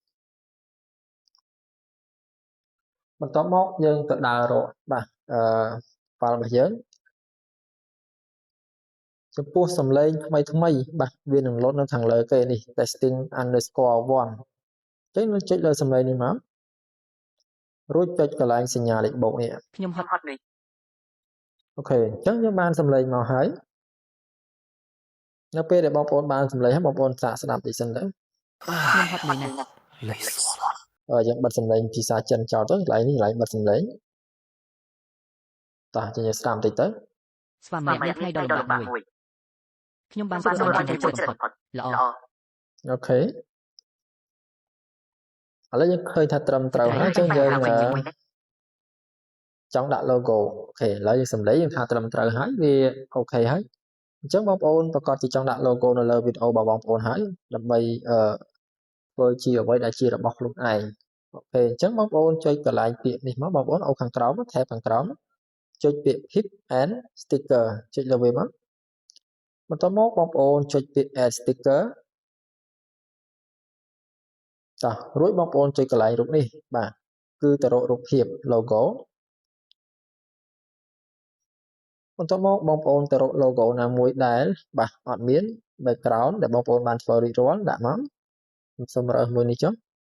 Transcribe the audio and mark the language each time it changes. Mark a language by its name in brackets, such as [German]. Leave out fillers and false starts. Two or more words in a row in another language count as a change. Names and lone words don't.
[Khmer] បន្ទាប់មកយើងទៅដើររកបាទfile របស់យើងចំពោះសំឡេងថ្មីបាទវានឹងលោតនៅខាងលើគេនេះ testing_1 អញ្ចឹងយើងចុចលើសំឡេងនេះមករួចចុចកន្លែងសញ្ញាលេខបូកនេះ ខ្ញុំហត់នេះ អូខេអញ្ចឹងយើងបានសំឡេងមកហើយនៅពេលដែលបងប្អូនបានសំឡេងហើយបងប្អូនសាកស្ដាប់តិចសិនទៅ ខ្ញុំហត់នេះណា [Chinese] 累死我了。 [Khmer] យើងបិទសំឡេងភាសាចិនចោលទៅកន្លែងនេះកន្លែងបិទសំឡេងតោះយើងស្ដាប់បន្តិចទៅ ស្វាមីអ្នកថ្ងៃដ៏លំបាកមួយខ្ញុំបានធ្វើបានជាបំផុតល្អ អូខេឥឡូវយើងឃើញថាត្រឹមត្រូវហើយអញ្ចឹងយើងចង់ដាក់ logo អូខេឥឡូវយើងសំឡេង យើងថាត្រឹមត្រូវហើយវាអូខេហើយអញ្ចឹងបងប្អូនប្រកាសជាចង់ដាក់ logo នៅលើវីដេអូរបស់បងប្អូនហើយដើម្បីធ្វើជាអ្វីដែលជារបស់ខ្លួនឯងអូខេអញ្ចឹងបងប្អូនចុចកន្លែងពាក្យនេះមកបងប្អូនអូខាងក្រោម tab ខាងក្រោមចុចពាក្យ [English] pip and sticker [Khmer] ចុចលើវាមកបន្ទាប់មកបងប្អូនចុចពាក្យ [English] add sticker [Khmer] តោះរួចបងប្អូនចុចកន្លែងរូបនេះបាទគឺទៅរករូបភាព logo បន្ទាប់មកបងប្អូនទៅរក logo ណាមួយដែលបាទអត់មាន background ដែលបងប្អូនបានធ្វើរួចរាល់ដាក់មកខ្ញុំសូមរើសមួយនេះចុះ